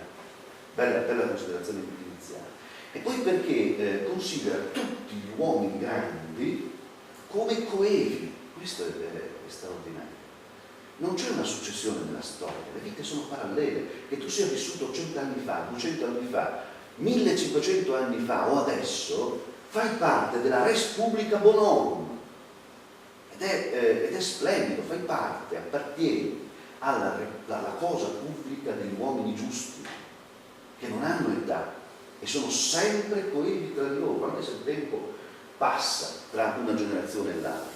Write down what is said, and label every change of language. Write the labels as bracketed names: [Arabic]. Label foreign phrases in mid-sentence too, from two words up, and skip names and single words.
[Italian] Bella considerazione iniziale. E poi perché considera tutti gli uomini grandi come coevi. Questo è straordinario. Non c'è una successione nella storia, le vite sono parallele. Che tu sia vissuto 100 anni fa, 200 anni fa, 1500 anni fa o adesso, fai parte della [Latin] res publica bonorum, [Italian] ed è splendido, fai parte, appartieni alla cosa pubblica degli uomini giusti, che non hanno età e sono sempre coevi tra di loro, anche se il tempo passa tra una generazione e l'altra.